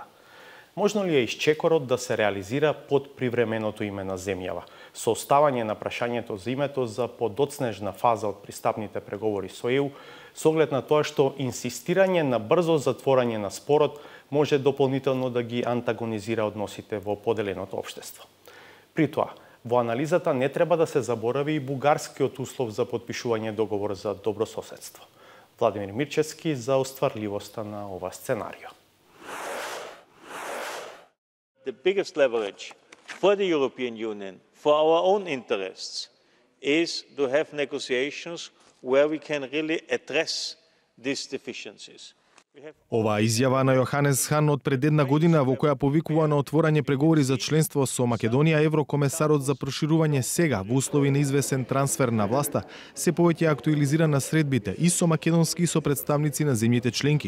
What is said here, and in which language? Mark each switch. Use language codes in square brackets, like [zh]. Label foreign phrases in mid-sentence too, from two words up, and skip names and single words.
[mk] Можно ли е исчекорот да се реализира под привременото име на земјава, со оставање на прашањето за името за подоцнежна фаза од пристапните преговори со ЕУ, со оглед на тоа што инсистирање на брзо затворање на спорот може дополнително да ги антагонизира односите во поделеното општество. При тоа, во анализата не треба да се заборави и бугарскиот услов за подпишување договор за добрососедство. Владимир Мирчевски за остварливоста на ова сценарио. [en] The biggest leverage for the European Union, for our own interests, is to have negotiations where we can really address these deficiencies. [mk] Оваа изјава на Јоханес Хан од пред една година во која повикува на отворање преговори за членство со Македонија, еврокомесарот за проширување сега во услови на извесен трансфер на власта се повеќе актуализира на средбите и со македонски и со представници на земјите членки.